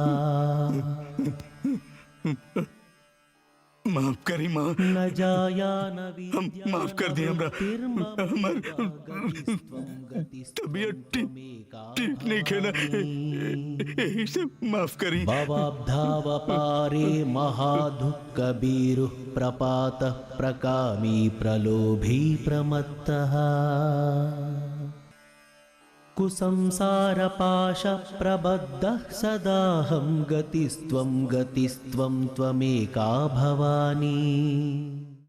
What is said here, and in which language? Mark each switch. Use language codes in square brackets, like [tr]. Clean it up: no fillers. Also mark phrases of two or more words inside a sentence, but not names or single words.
[bho] माफ करी माँ, न जाया न हम माफ कर दिए हमरा। हमार तबीयत ठीक नहीं है ना, यही से माफ करी। [sa] भवाब्धाव पारे महादुःख कबीरु प्रपात प्रकामी प्रलोभी प्रमत्तः। कुसंसार पाश प्रबद्धः सदाहं गतिस्त्वं त्वमेका भवानी।